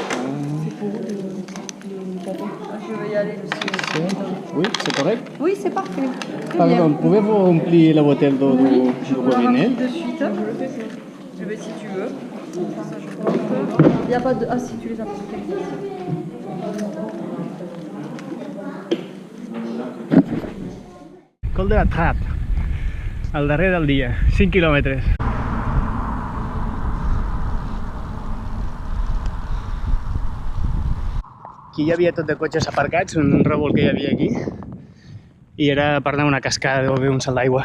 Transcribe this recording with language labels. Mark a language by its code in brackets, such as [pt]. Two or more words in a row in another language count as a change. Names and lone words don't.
[fr] Je vais y aller aussi. oui, c'est correct. Oui, c'est parfait. Très Pardon, bien. pouvez-vous remplir la bouteille d'eau Oui, du je vous la robinet? remplis de suite. Je vais si tu veux. Ça, je porte. Il n'y a pas de... Ah si, tu les as portés. [ca] Col de la Trappe, al darrer del dia, 5 quilòmetres. Aquí hi havia tot de cotxes aparcats, un revolt que hi havia aquí, i era per anar a una cascada o bé un salt d'aigua.